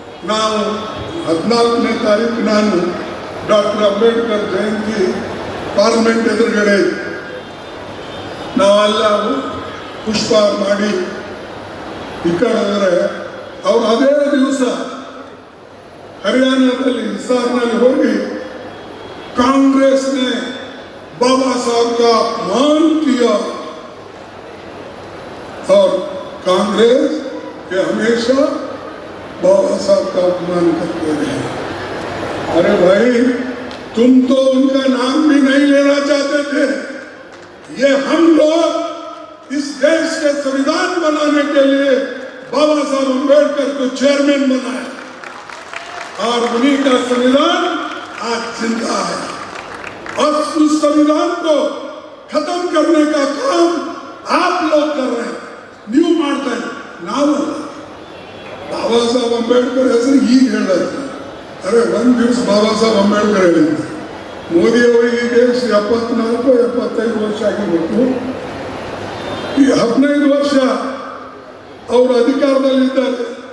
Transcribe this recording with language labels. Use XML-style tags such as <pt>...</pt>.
<kn>ನಾವು 14ನೇ ತಾರೀಕು ನಾನು ಡಾಕ್ಟರ್ ಅಂಬೇಡ್ಕರ್ ಜಯಂತಿ ಪಾರ್ಲಿಮೆಂಟ್ ಎದುರುಗಡೆ ನಾವೆಲ್ಲ ಪುಷ್ಪ ಮಾಡಿ ಈ ಕಡೆ ಹೋದರೆ ಅವ್ರು ಅದೇ ದಿವಸ हरियाणाದಲ್ಲಿ हिसारನಲ್ಲಿ ಹೋಗಿ</kn> <hi>कांग्रेस ने बाबा साहब का अपमान किया और कांग्रेस के हमेशा बाबा साहब का अपमान करते रहे। अरे भाई, तुम तो उनका नाम भी नहीं लेना चाहते थे। ये हम लोग इस देश के संविधान बनाने के लिए बाबा साहब अंबेडकर को चेयरमैन बनाया और उन्हीं का संविधान आज जिंदा है। और उस संविधान को खत्म करने का काम आप लोग कर रहे हैं, न्यू मारते हैं।</hi> <kn>ನಾವು ಬಾಬಾ ಸಾಹೇಬ್ ಅಂಬೇಡ್ಕರ್ ಹೆಸರು ಈಗ ಹೇಳತ್ತೆ. ಅರೆ ಒಂದು ದಿವಸ ಬಾಬಾ ಸಾಹೇಬ್ ಅಂಬೇಡ್ಕರ್ ಹೇಳಿದ್ರು. ಮೋದಿ ಅವರಿಗೆ 74-75 ವರ್ಷ ಆಗಿರ್ಬೇಕು. ಈ 15 ವರ್ಷ ಅವರು ಅಧಿಕಾರದಲ್ಲಿದ್ದಾರೆ.</kn>